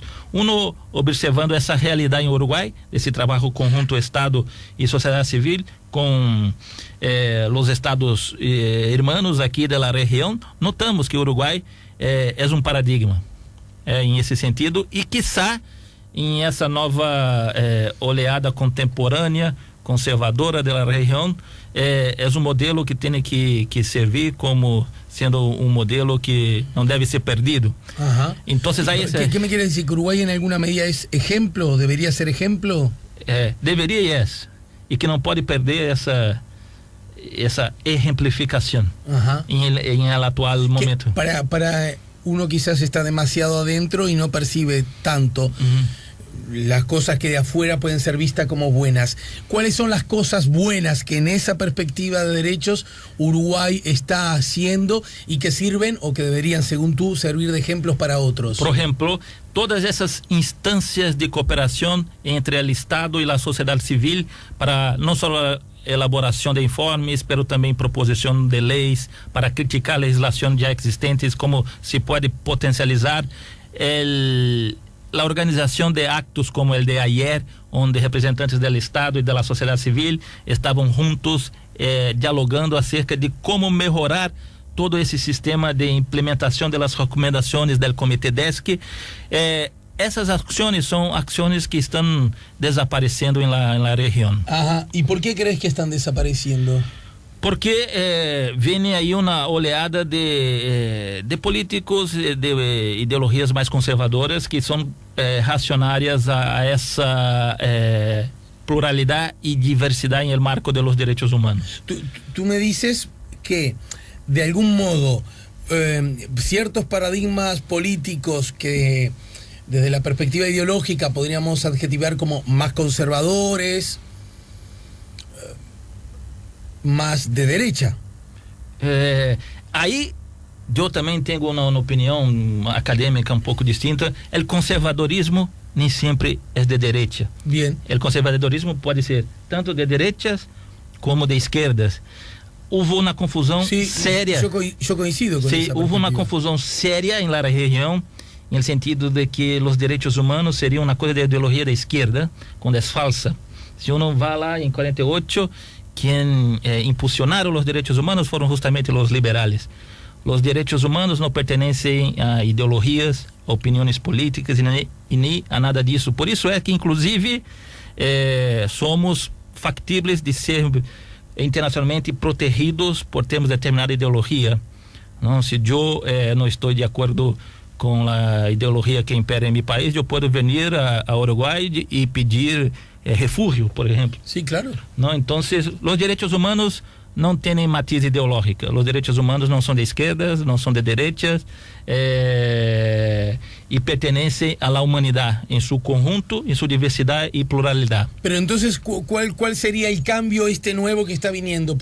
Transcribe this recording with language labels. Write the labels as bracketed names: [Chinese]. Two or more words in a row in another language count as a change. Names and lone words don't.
[Portuguese] Uno observando essa realidade em Uruguai, esse trabalho conjunto Estado e sociedade civil com os estados hermanos aqui da região, notamos que o Uruguai é paradigma em esse sentido e quiçá em essa nova oleada contemporânea, conservadora da região, é modelo que tem que servir como sendo modelo que não deve ser perdido. [Spanish] Entonces, ahí ¿Qué me quiere decir? ¿Que Uruguay en alguna medida es ejemplo? ¿Debería ser ejemplo? [Portuguese] Deveria e e que não pode perder essa ejemplificação em el atual momento. [Spanish] Para uno quizás está demasiado adentro y no percibe tanto las cosas que de afuera pueden ser vistas como buenas. ¿Cuáles son las cosas buenas que en esa perspectiva de derechos Uruguay está haciendo y que sirven o que deberían, según tú, servir de ejemplos para otros? [Portuguese] Por ejemplo, todas essas instâncias de cooperação entre o Estado e a sociedade civil para não só elaboração de informes, pero também proposição de leis para criticar a legislação já existentes, como se pode potencializar [Spanish] la organización de actos como el de ayer, donde representantes del Estado y de la sociedad civil estaban juntos dialogando acerca de cómo mejorar todo ese sistema de implementación de las recomendaciones del Comité DESC. Esas acciones son acciones que están desapareciendo en la región. Ajá. ¿Y por qué crees que están desapareciendo? [Portuguese] Porque viene aí uma oleada de políticos de ideologias mais conservadoras que são reacionárias a essa pluralidade e diversidade no marco de [Spanish] los derechos humanos. Tú me dices que, de algún modo, ciertos paradigmas políticos que, desde la perspectiva ideológica, podríamos adjetivar como más conservadores, más de derecha. [Portuguese] Aí eu também tenho uma opinião acadêmica um pouco distinta. O conservadorismo nem sempre é de direita. [Spanish] Bien. [Portuguese] O conservadorismo pode ser tanto de direitas como de esquerdas. Houve uma confusão séria. Eu coincido com essa houve uma confusão séria na região, no sentido de que os direitos humanos seriam uma coisa de ideologia da esquerda, quando é falsa. [Spanish] Se uno [Portuguese] vai lá em [Spanish] 48, quien impulsionaron los derechos humanos fueron justamente los liberales. Los derechos humanos no pertenecen a ideologías, opiniones políticas ni a nada disso. [Portuguese] Por isso é que, inclusive, somos factíveis de ser internacionalmente protegidos por termos determinada ideologia. Não? Se eu não estou de acordo com a ideologia que impera em meu país, eu posso vir a Uruguai e pedir refúgio, por exemplo. [Spanish] Sí, claro. ¿No? Entonces, los derechos humanos no tienen matiz ideológica. Los derechos humanos no son de izquierdas, no son de derechas, y pertenecen a la humanidad en su conjunto, en su diversidad y pluralidad. Pero entonces, ¿cuál sería el cambio nuevo que está viniendo?